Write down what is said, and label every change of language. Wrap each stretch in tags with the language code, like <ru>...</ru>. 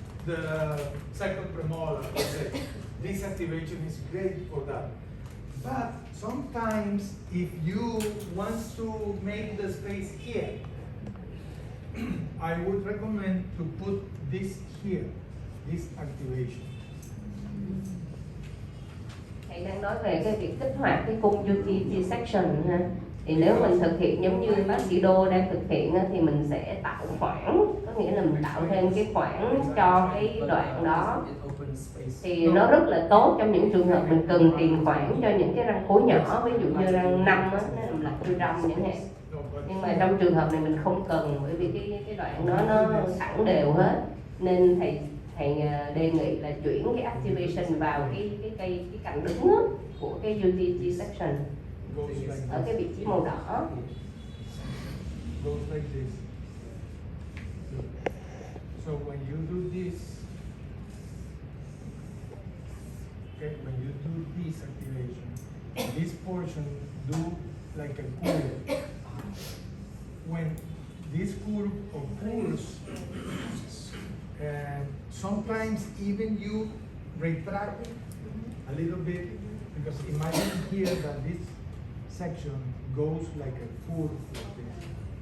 <en>the second premolar, let's say. This activation is great for that. But sometimes if you want to make the space here, I would recommend to put this here, this activation.</en> <vi>Thầy đang nói về cái việc kích hoạt cái cung UT section ha. Thì nếu mình thực hiện giống như bác sĩ Đô đang thực hiện á, thì mình sẽ tạo khoảng, có nghĩa là mình tạo thêm cái khoảng cho cái đoạn đó. Thì nó rất là tốt trong những trường hợp mình cần tìm khoảng cho những cái răng khối nhỏ, ví dụ như răng 5 á, nó làm lệch răng chẳng hạn. Nhưng mà trong trường hợp này mình không cần, bởi vì cái đoạn đó nó thẳng đều hết, nên thầy đề nghị là chuyển cái activation vào cái cạnh đứng á, của cái UT section ở cái vị trí màu đỏ.</vi> <en>Goes like this. So when you do this, okay, when you do this activation, this portion do like a curve. When this curve occurs, and sometimes even you retract a little bit, because imagine here that this section goes like a curve like this.</en>